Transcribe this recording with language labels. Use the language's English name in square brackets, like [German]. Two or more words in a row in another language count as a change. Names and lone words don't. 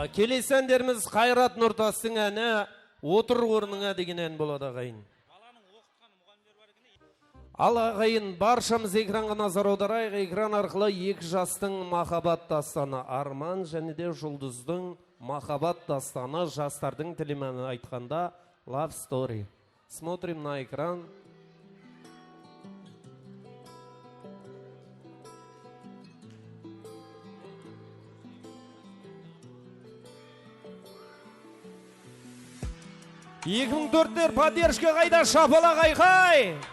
[Kazakh] Келесі әндеріміз Қайрат Нұртастың әні «Отыр орныңа» деген ән болады ағайын. Ал ағайын, баршамыз экранға назар аударайық. Экран арқылы екі жастың махаббат дастаны, Арман және де Жұлдыздың махаббат дастаны, жастардың тілімен айтқанда [English] Love Story. [Russian] Смотрим на экран. [Kazakh] Екі мың төрттер поддержка қайда, шапала қайқай!